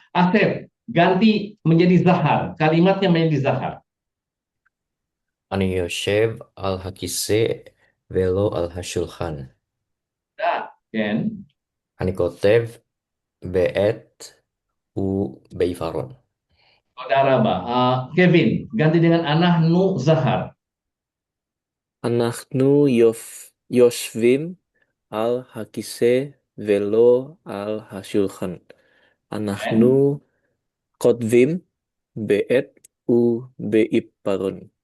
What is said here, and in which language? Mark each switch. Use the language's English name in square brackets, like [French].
[Indonesian] Asep, ganti menjadi Zahar. Kalimatnya menjadi Zahar. [Hebrew] אני יושב על הכיסא ולא על השולחן. [Indonesian] Dah, Ken. [Hebrew] אני כותב בעט ובעיוורון. [Indonesian] Saudara Pak. Kevin, ganti dengan Anahnu Zahar. [Hebrew] אנחנו יושבים על הכיסא ולא על השולחן. אנחנו כותבים בעט ובעיפרון.